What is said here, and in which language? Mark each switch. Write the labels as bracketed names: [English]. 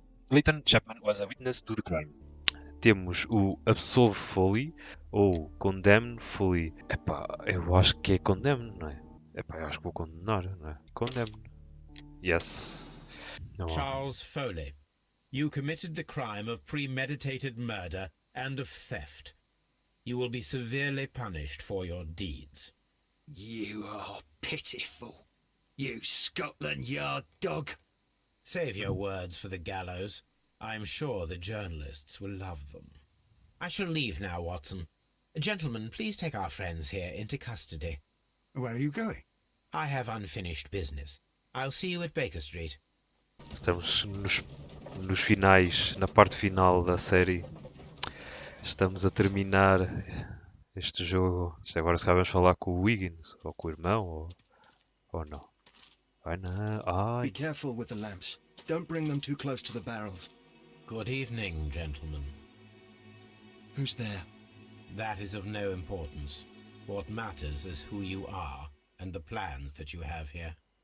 [English] Leighton Chapman was a witness to the crime. [Portuguese] Temos o Absolve Foley ou Condemn Foley. Epá, eu acho que é Condemn, não é? Epá, eu acho que vou condenar, não é? [English] Condemn. Yes. [Portuguese] Não há. [English] Charles Foley, you committed the crime of premeditated murder and of theft. You will be severely punished for your deeds. You are pitiful, you Scotland Yard dog. Save your words for the gallows. I'm sure the journalists will love them. I shall leave now, Watson. Gentlemen, please take our friends here into custody. Where are you going? I have unfinished business. I'll see you at Baker Street. [Portuguese] Estamos nos finais, na parte final da série. Estamos a terminar este jogo. Isto agora se calhar vamos falar com o Wiggins, ou com o irmão, ou não. Ai não, ai. [English] Be careful with the lamps. Don't bring them too close to the barrels. Good evening, gentlemen. Who's there? That is of no importance. What matters is who you are and the plans that you have here.